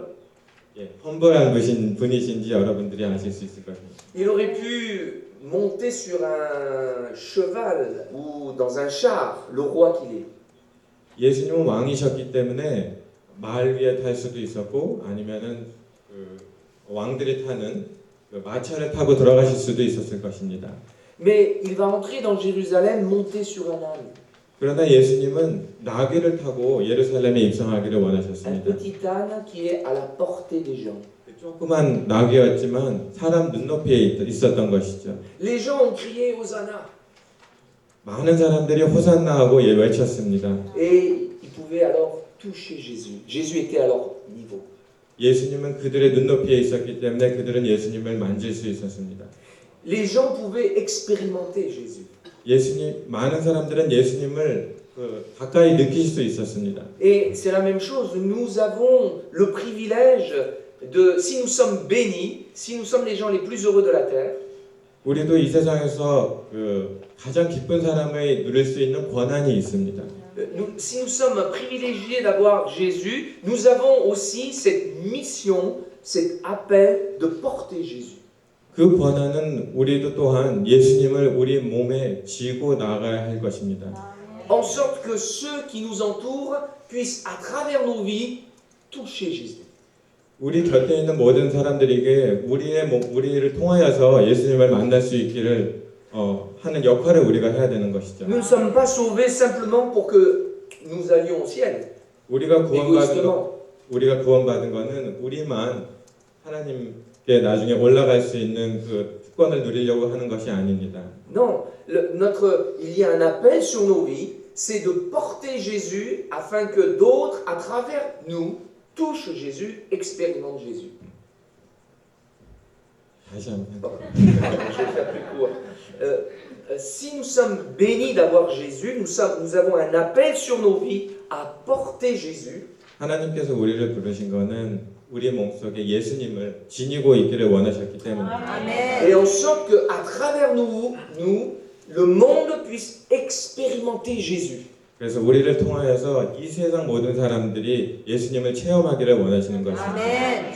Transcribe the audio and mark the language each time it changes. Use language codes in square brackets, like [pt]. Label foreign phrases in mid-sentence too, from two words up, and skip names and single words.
[ko] 예, 험벌한 분이신지 여러분들이 아실 수 있을 것입니다. [fr] Il aurait pu monter sur un cheval ou dans un char, le roi qu'il est. [ko] 예수님은 왕이셨기 때문에 말 위에 탈 수도 있었고 아니면은 그 왕들이 타는 그 마차를 타고 들어가실 수도 있었을 것입니다. [fr] Mais il va entrer dans Jérusalem monté sur un âne. [ko] 그러나 예수님은 나귀를 타고 예루살렘에 입성하기를 [fr] Un [ko] 원하셨습니다. [fr] petit âne qui est à la portée des gens. [ko] 조그만 나귀였지만 사람 눈높이에 있었던 것이죠. [fr] Les gens ont crié Hosanna. [ko] 많은 사람들이 호산나하고 예 외쳤습니다. [fr] Et ils pouvaient alors toucher Jésus. Jésus était à leur niveau. [ko] 예수님은 그들의 눈높이에 있었기 때문에 그들은 예수님을 만질 수 있었습니다. [fr] Les gens pouvaient expérimenter Jésus. [ko] 많은 사람들은 예수님을 가까이 느낄 수 있었습니다. [fr] Et c'est la même chose, nous avons le privilège de, si nous sommes bénis, si nous sommes les gens les plus heureux de la terre, [ko] 우리도 이 세상에서 가장 기쁜 사람을 누릴 수 있는 권한이 있습니다. [fr] si nous sommes privilégiés d'avoir Jésus, nous avons aussi cette mission, cet appel de porter Jésus. [ko] 그 권한은 우리도 또한 예수님을 우리 몸에 지고 나가야 할 것입니다. [fr] En sorte que ceux qui nous entourent puissent, à travers nos vies, toucher Jésus. [ko] 우리 곁에 있는 모든 사람들에게 우리를 통하여서 예수님을 만날 수 있기를 하는 역할을 우리가 해야 되는 것이죠. [fr] Nous ne sommes pas sauvés simplement pour que nous allions au ciel, [ko] 우리가 [fr] égoïstement. [ko] 구원받은 거는 우리만 하나님께 나중에 올라갈 수 있는 그 특권을 누리려고 하는 것이 아닙니다. [fr] Non, il y a un appel sur nos vies, c'est de porter Jésus afin que d'autres, à travers nous, touchent Jésus, expérimentent Jésus. [ko] 다시 한번. [fr] Je vais faire plus court. Si nous sommes bénis d'avoir Jésus, nous avons un appel sur nos vies à porter Jésus. [ko] 하나님께서 우리를 부르신 거는 우리 몸속에 예수님을 지니고 있기를 원하셨기 때문입니다. [fr] Et en sorte qu'à travers nous, le monde puisse expérimenter Jésus. [ko] 그래서 우리를 통하여서 이 세상 모든 사람들이 예수님을 체험하기를 원하시는 것입니다.